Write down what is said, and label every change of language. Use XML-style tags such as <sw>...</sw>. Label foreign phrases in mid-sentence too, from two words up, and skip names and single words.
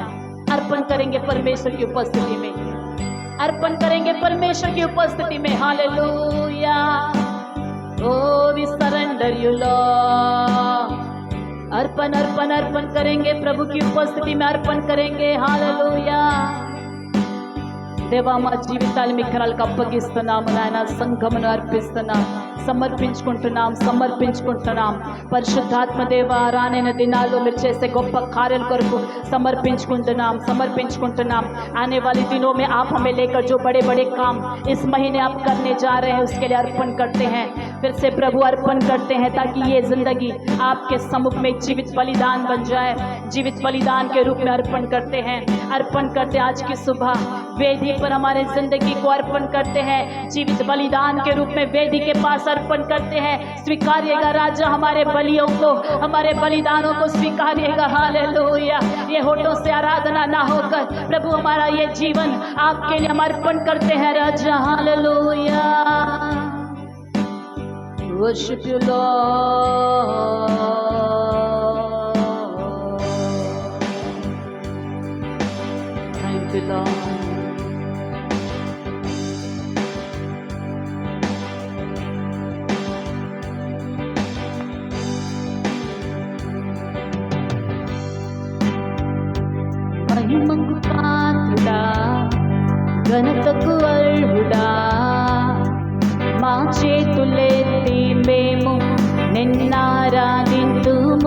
<hi>अर्पण करेंगे परमेश्वर की उपस्थिति में, अर्पण करेंगे परमेश्वर की उपस्थिति में।</hi> <en>Hallelujah. O we surrender you Lord.</en> <hi>अर्पण अर्पण अर्पण करेंगे प्रभु की उपस्थिति में, अर्पण करेंगे। हालेलुया।</hi> <te>దేవా మా జీవితాలు మీ కరాలకు అప్పగిస్తున్నాము నాయన, సంఘమును అర్పిస్తున్నాం, సమర్పించుకుంటున్నాం. పరిశుద్ధాత్మ దేవా, రానైన దినాల్లో మీరు చేసే గొప్ప కార్యాల కొరకు సమర్పించుకుంటున్నాం.</te> <hi>आने वाले दिनों में आप हमें लेकर जो बड़े बड़े काम इस महीने आप करने जा रहे हैं उसके लिए अर्पण करते हैं। फिर से प्रभु अर्पण करते हैं ताकि ये जिंदगी आपके सम्मुख में जीवित बलिदान बन जाए। जीवित बलिदान के रूप में अर्पण करते हैं। आज की सुबह वेदी पर हमारे जिंदगी को अर्पण करते हैं। जीवित बलिदान के रूप में वेदी के पास अर्पण करते हैं। स्वीकारिएगा राजा हमारे बलियों को, हमारे बलिदानों को स्वीकारिएगा। हालेलुया। ये होठों से आराधना ना होकर प्रभु हमारा ये जीवन आपके लिए हम अर्पण करते हैं राजा।</hi> <en>Hallelujah. Worship you Lord. Thank you Lord.</en> <te>మహిమకు పాత్రుడా, ఘనతకు అర్హుడా, మా చేతులెత్తి మేము నిన్నారాధింతుము.</te>